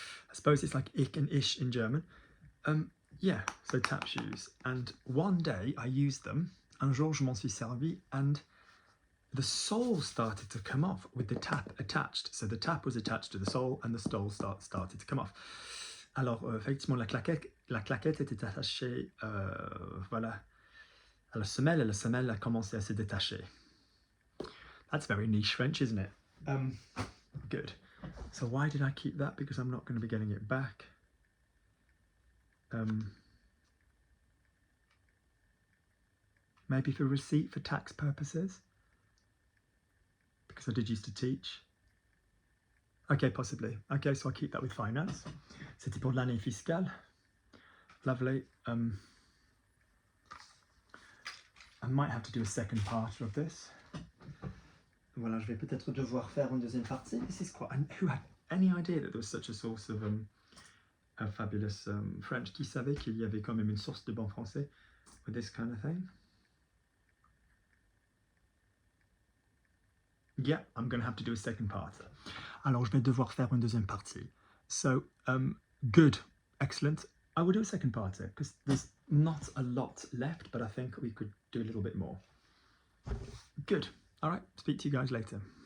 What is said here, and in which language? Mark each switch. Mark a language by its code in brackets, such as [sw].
[en] I suppose it's like ich and ish in German. Yeah, so tap shoes. And one day I used them, [fr] un jour je m'en suis servi, [en] and the sole started to come off with the tap attached. So the tap was attached to the sole and the sole started to come off. [fr] Alors effectivement la claquette était attachée, voilà, à la semelle, et la semelle a commencé à se détacher. [en] That's very niche French, isn't it? Good. So why did I keep that? Because I'm not going to be getting it back. Maybe for receipt for tax purposes? Because I did used to teach. Okay, possibly. Okay, so I'll keep that with finance. [fr] C'était pour l'année fiscale. [en] Lovely. I might have to do a second part of this. [fr] Voilà, je vais peut-être devoir faire une deuxième partie. [en] This is quite... Who had any idea that there was such a source of fabulous French? [fr] Qui savait qu'il y avait quand même une source de bon français [en] with this kind of thing? Yeah, I'm going to have to do a second part. [fr] Alors, je vais devoir faire une deuxième partie. [en] So, good, excellent. I will do a second part because there's not a lot left, but I think we could do a little bit more. Good. All right, speak to you guys later.